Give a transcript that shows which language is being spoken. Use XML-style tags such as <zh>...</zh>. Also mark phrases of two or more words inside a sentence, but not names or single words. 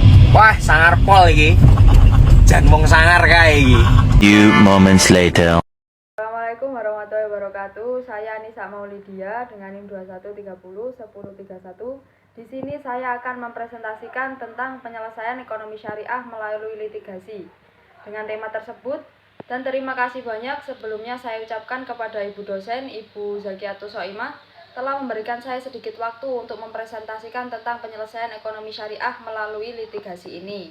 <jv>Wah, sangar pol iki. Jan wong sangar kae iki.</jv> <en>Few moments later.</en> <ar>السلام عليكم ورحمة الله وبركاته.</ar> <id>Saya Anissa Maulidia dengan NIM 21301031. Di sini saya akan mempresentasikan tentang penyelesaian ekonomi syariah melalui litigasi. Dengan tema tersebut, dan terima kasih banyak sebelumnya saya ucapkan kepada Ibu dosen, Ibu Zakiatus Soimah, telah memberikan saya sedikit waktu untuk mempresentasikan tentang penyelesaian ekonomi syariah melalui litigasi ini.</id>